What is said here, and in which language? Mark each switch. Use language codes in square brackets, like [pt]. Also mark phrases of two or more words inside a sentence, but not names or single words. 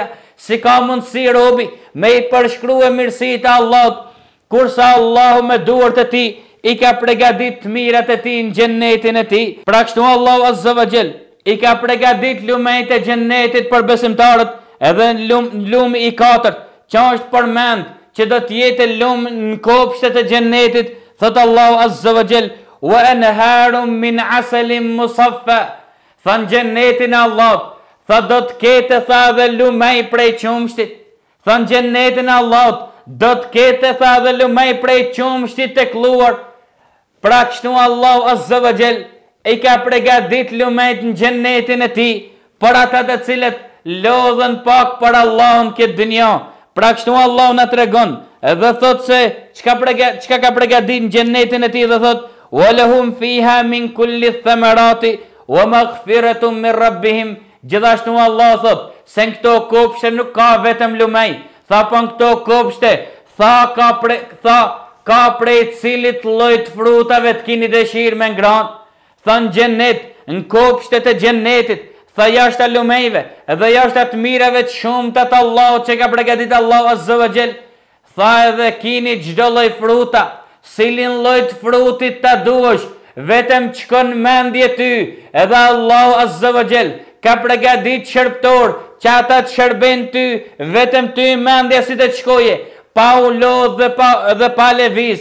[sq] Si ka mundësi robi me i përshkrua mirësit e Allahut, kurse Allahu me duart e tij i ka përgatit mirat e tij në gjennetin e tij. Pra kështu Allahu [ar] عز وجل [sq] i ka përgatit lumejt e gjennetit për besimtarët, edhe lumi i katërt që është përmend që do të jetë lumë në kopshtet e gjennetit, thot Allahu [ar] عز وجل, وأنهار من عسل مصفى, [sq] tha në gjennetin e Allahut, tha do të kete, tha dhe lumej prej qumshtit, tha në gjennetin e Allahut, do të kete, tha dhe lumej prej qumshtit të kluar. Pra kështu Allahu [ar] عز وجل [sq] i ka përgatit lumejt në gjennetin e tij për ata të cilët lodhen pak për Allahun këtë dynja. Pra kështu Allahu na tregon edhe thot se çka ka përgatit në gjennetin e tij, dhe thot [ar] ولهم فيها من كل الثمرات ومغفرة من ربهم. [sq] Gjithashtu Allah thot se në këto kopshte nuk ka vetëm lumej, tha po në këto kopshte ka prej cilit llojit frutave të kini dëshirë me ngranë. Tha në gjennet, në kopshtet e gjennetit, tha jashtë të lumejve edhe jashtë të mirave të shumta të Allahut që ka përgatit Allahu [ar] عز وجل, [sq] tha edhe kini çdo lloj fruta, cilin lloj të frutit ta duash, vetëm çkon mendje ty, edhe Allahu [ar] عز وجل [sq] ka përgatit shërbëtor që ata të shërben ty, vetëm ty mendja si të shkoje, pa u lodh dhe pa lëviz.